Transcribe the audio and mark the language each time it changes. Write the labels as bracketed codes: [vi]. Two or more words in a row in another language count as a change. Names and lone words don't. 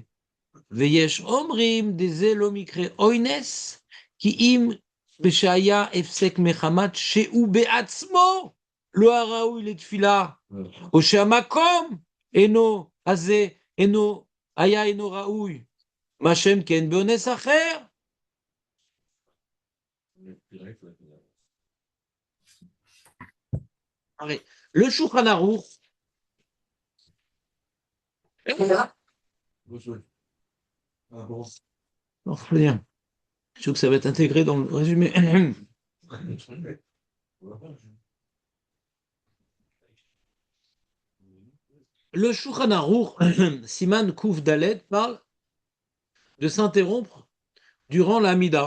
[he] ויש אומרים, דזה לא מקרה אונס, כי אם בשהיה הפסק מחמת שהוא בעצמו לא הראוי לתפילה, או שהמקום הזה אינו ראוי, מה שם כן באונס אחר. הרי, [fr] le Shulchan Aruch, non, je veux dire, je trouve que ça va être intégré dans le résumé. Le Shulchan Aruch, [he] סימן קוף דלת, [fr] parle de s'interrompre durant la Hamida.